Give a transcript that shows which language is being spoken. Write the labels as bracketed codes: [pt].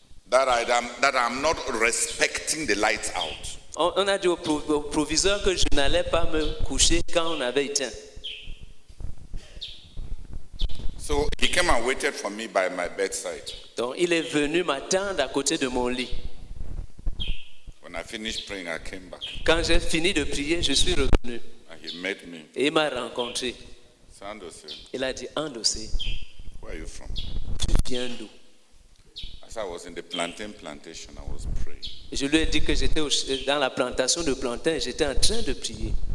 [en] that I'm not respecting the lights out. [fr] on a dit au proviseur que je n'allais pas me coucher quand on avait éteint. [en] So he came and waited for me by my bedside. [fr] Donc il est venu m'attendre à côté de mon lit. [en] When I finished praying, I came back. [fr] Quand j'ai fini de prier, je suis revenu. [en] And he met me. [fr] Et il m'a rencontré. [en] Sandose, [fr] Il a dit, Endossé, [en] where are you from? [fr] tu viens d'où? [en] As I was in the plantain plantation, I was praying. [fr] Et je lui ai dit que j'étais dans la plantation de plantain et j'étais en train de prier.